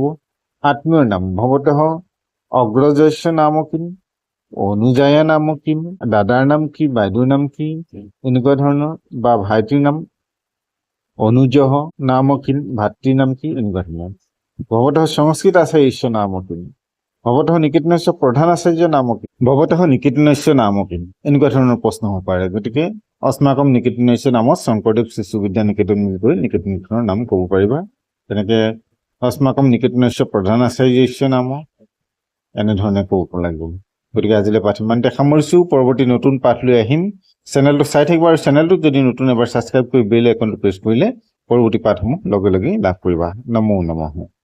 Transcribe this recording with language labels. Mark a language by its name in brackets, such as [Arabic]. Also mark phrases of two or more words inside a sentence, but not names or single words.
[Assamese] আত্মীয়ৰ নাম [Sanskrit] ভৱতঃ অগ্ৰজস্য নাম কিম, অনুজায়া নাম কিম, [Assamese] দাদাৰ নাম কি, বাইদেউৰ নাম কি এনেকুৱা ধৰণৰ, বা ভাইটিৰ নাম [Sanskrit] অনুজহ নাম কিম, [Assamese] ভাতৃৰ নাম কি এনেকুৱা ধৰণৰ। [Sanskrit] ভৱতঃ সংস্কৃত আচাৰ্য নাম কিম ভৱতঃ নিকেতনস্য প্ৰধান আচাৰ্য নাম কিম ভৱতঃ নিকেতনস্য নাম কিম [Assamese] এনেকুৱা ধৰণৰ প্ৰশ্ন হ'ব পাৰে গতিকে [Sanskrit] अस्माकम निकेतनस्य नाम शंकरदेव शिशु विद्या निकेतन [Assamese] বুলি নিকেতনখনৰ নাম ক'ব পাৰিবা তেনেকে [Sanskrit] अस्माकम निकेतनस्य प्रधान आचार्यस्य नाम [Assamese] এনেধৰণে ক'ব লাগিব গতিকে আজিলৈ পাঠ ইমানতে সামৰিছো পৰৱৰ্তী নতুন পাঠ লৈ আহিম চেনেলটো চাই থাকিবা আৰু চেনেলটো যদি নতুন এবাৰ সাবস্ক্ৰাইব কৰি [English] bell icon [Assamese] প্ৰেছ কৰিলে পৰৱৰ্তী পাঠসমূহ লগে লগে লাভ কৰিবা [Sanskrit] নমো নমঃ